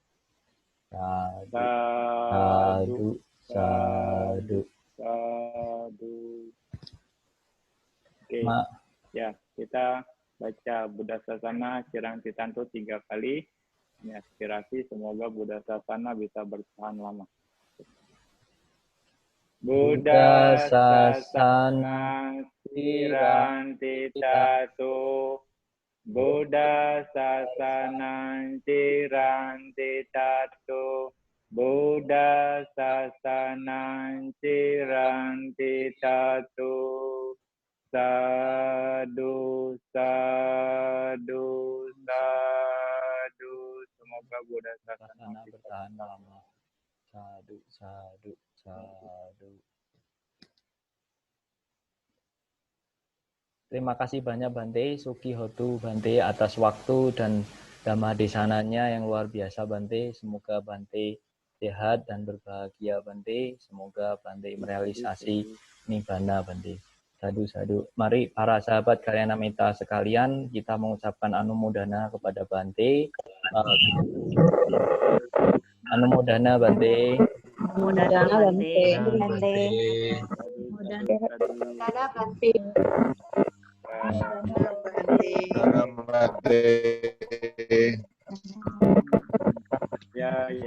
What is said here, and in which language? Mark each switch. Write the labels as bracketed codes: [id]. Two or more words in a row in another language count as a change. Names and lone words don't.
[pi] Sadu, sadu. Sadu. [id] Oke, ya kita baca [pi] Buddha Sasana Cirang Titanto [id] 3 kali. Ini aspirasi, semoga [pi] Buddha Sasana [id] bisa bertahan lama. [pi] Buddha Sasana Cirang Titanto, Buddha Sasana Cirang Titanto, Buddha Sasanang Cirang Titanto. Sadu, sadu, sadu. [id] Semoga [pi] Buddha Sasana [id] bertahan lama. [pi] Sadu, sadu, sadu. [id] Terima kasih banyak Bante, [pi] Suki Hotu [id] Bante atas waktu dan dhamma desananya yang luar biasa Bante. Semoga Bante sehat dan berbahagia Bante. Semoga Bante merealisasi nibbana Bante. [pi] Sadu, sadu. [id] Mari para sahabat [pi] Kalyana Mita [id] sekalian, kita mengucapkan anumodana kepada Bante. Anumodana Bante. Anumodana Bante. Bante. Anumodana Bante. Ya.